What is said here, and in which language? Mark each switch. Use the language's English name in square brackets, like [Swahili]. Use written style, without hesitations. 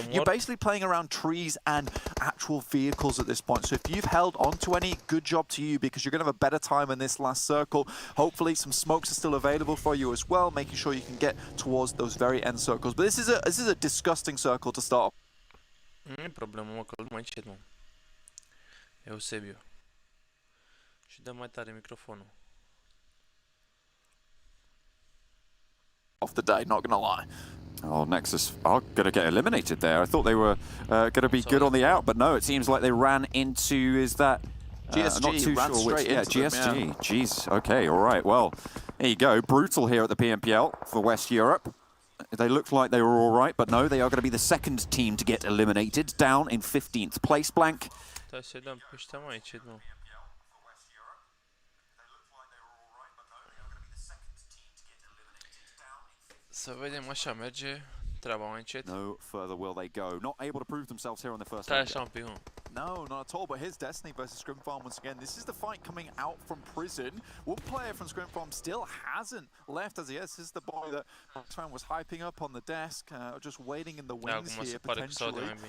[English] You're basically playing around trees and actual vehicles at this point. So if you've held on to any, good job to you, because you're going to have a better time in this last circle. Hopefully some smokes are still available for you as well, making sure you can get towards those very end circles. But this is a disgusting circle to start. [Romanian] Nu e problemă, mă, că mai încet, mă. Eusebiu. Și dă mai tare microfonul. [English] Off the day, not gonna lie. Oh, Nexus are going to get eliminated there. I thought they were going to be good on the out, but no, it seems like they ran into, is that... GSG not too ran sure which, straight into GSG. them, yeah. Jeez, okay, all right. Well, there you go. Brutal here at the PMPL for West Europe. They looked like they were all right, but no, they are going to be the second team to get eliminated, down in 15th place, Blank. [Romanian] Stai să dăm pe ăștia mai încet, nu. Să vedem, așa merge treaba mai încet. [English] No further will they go. Not able to prove themselves here on the first [Romanian] Stai așa un pic, [English] No, not at all, but here's Destiny versus Scrim Farm once again. This is the fight coming out from Prison. One player from Scrim Farm still hasn't left as yet. This is the boy that Twan was hyping up on the desk, just waiting in the wings here, potentially.